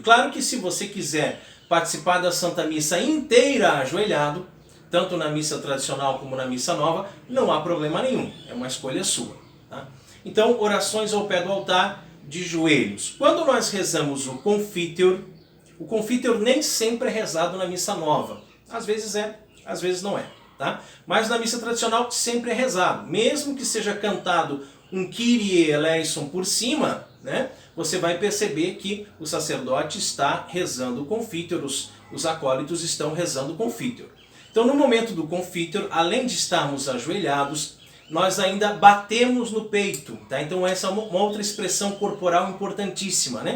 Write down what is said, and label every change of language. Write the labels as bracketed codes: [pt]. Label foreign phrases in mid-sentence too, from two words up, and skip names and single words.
[pt] Claro que se você quiser participar da Santa Missa inteira ajoelhado, tanto na missa tradicional como na missa nova, não há problema nenhum, é uma escolha sua, tá? Então, orações ao pé do altar de joelhos. Quando nós rezamos o Confiteor nem sempre é rezado na missa nova. Às vezes é, às vezes não é, tá? Mas na missa tradicional sempre é rezado, mesmo que seja cantado um [el] Κύριε ελέησον [pt] por cima, né? Você vai perceber que o sacerdote está rezando o Confiteor, os acólitos estão rezando o Confiteor. Então no momento do Confiteor, além de estarmos ajoelhados, nós ainda batemos no peito, tá? Então essa é uma outra expressão corporal importantíssima, né?